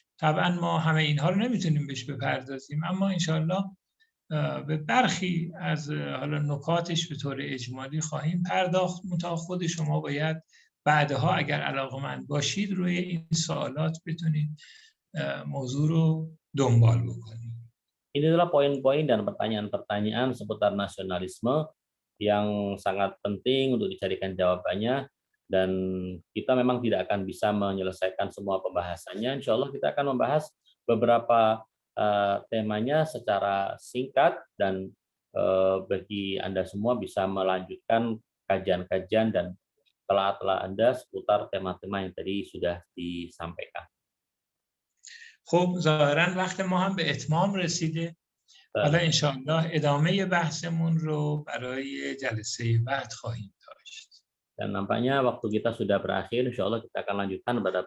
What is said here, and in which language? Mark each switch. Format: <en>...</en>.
<fa>طبعا ما همه اینها رو نمیتونیم بهش بپردازیم، اما انشالله به برخی از حالا نکاتش به طور اجمالی خواهیم پرداخت. منتها خود شما باید بعدها اگر علاقه‌مند باشید روی این سوالات بتونید موضوع رو دنبال بکنید.</fa> <id>Ini adalah poin-poin dan pertanyaan-pertanyaan seputar nasionalisme yang sangat penting untuk dicarikan jawabannya, dan kita memang tidak akan bisa menyelesaikan semua pembahasannya. Insya Allah kita akan membahas beberapa temanya secara singkat, dan bagi Anda semua bisa melanjutkan kajian-kajian dan telah Anda seputar tema-tema yang tadi sudah disampaikan.</id> <fa>خب ظاهرا وقت ما هم به اتمام رسیده. حالا انشاءالله ادامه بحثمون رو برای جلسه بعد خواهیم داشت.</fa> <id>Dan nampaknya waktu kita sudah berakhir. Insya Allah kita akan lanjutkan pada</id>